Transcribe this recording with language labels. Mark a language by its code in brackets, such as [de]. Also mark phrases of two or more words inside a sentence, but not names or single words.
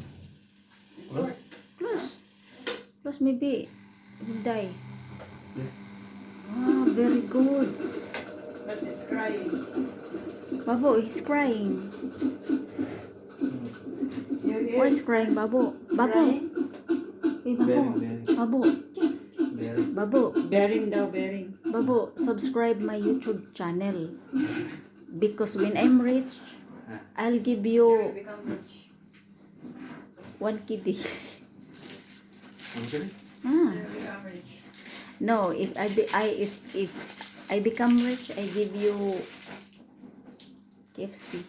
[en] Close? Close maybe will die. Ah, very good. But it's crying. Babo, he's crying. You hear? Why is crying, Babo? Babo. Hey, Babo. Bearing. Babo. Babo. Bearing daw, bearing. Babo, subscribe my YouTube channel. Because when I'm rich, I'll give You you become rich. 1 kitty. Okay? Ah. You become rich. No, if I become rich, I give you KFC.